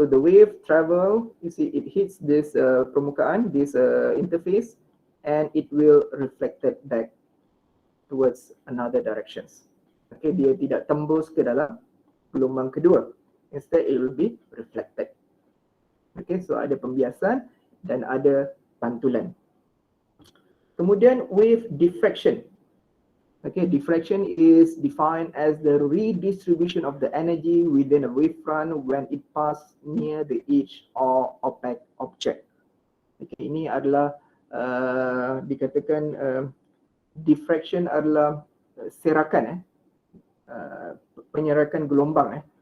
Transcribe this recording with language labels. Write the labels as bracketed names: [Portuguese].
[English] So the wave travel, you see it hits this permukaan, this interface, and it will reflected back towards another directions. [Malay] Okay, dia tidak tembus ke dalam gelombang kedua. [English] Instead, it will be reflected. Okay, so [Malay] ada pembiasan dan ada pantulan. Kemudian wave diffraction. [English] Okay, diffraction is defined as the redistribution of the energy within a wavefront when it passes near the edge or opaque object. [Malay] Okay, ini adalah dikatakan diffraction adalah serakan, penyerakan gelombang.